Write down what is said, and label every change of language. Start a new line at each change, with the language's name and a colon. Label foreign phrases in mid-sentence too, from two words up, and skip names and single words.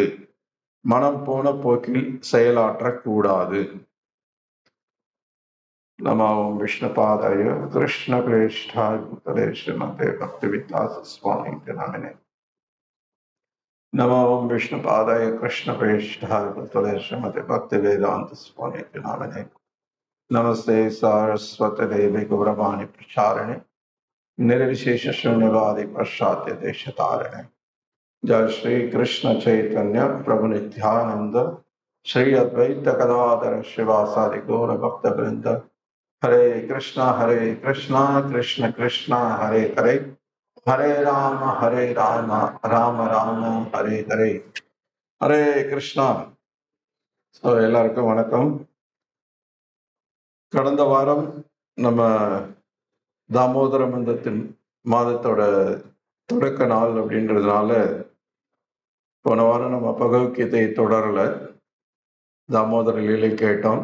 Tamil: மனம் போன போக்கில் செயலாற்றக்கூடாது.
Sanskrit: नमो विष्णुपादाय कृष्ण प्रेष्ठाय भूतले श्रीमते भक्तिवेदान्त स्वामी नामिने. नमो विष्णुपादाय कृष्ण प्रेष्ठाय भूतले श्रीमते भक्तिवेदान्त स्वामी नामिने. नमस्ते सारस्वते देवे गौरवाणी प्रचारिणे निर्विशेष शून्यवादी पाश्चात्य देश तारिणे. जय श्री कृष्ण चैतन्य प्रभु नित्यानंद श्री अद्वैत गदाधर शिवासादि गौर भक्त वृंद. हरे कृष्णा कृष्ण कृष्ण हरे हरे, हरे राम राम राम हरे हरे, हरे कृष्णा.
Tamil: எல்லாருக்கும் வணக்கம். கடந்த வாரம் நம்ம தாமோதர மாதத்தோட தொடக்க நாள் அப்படின்றதுனால போன வாரம் நம்ம பகவத்கீதை தொடரல, தாமோதர லீலை கேட்டோம்.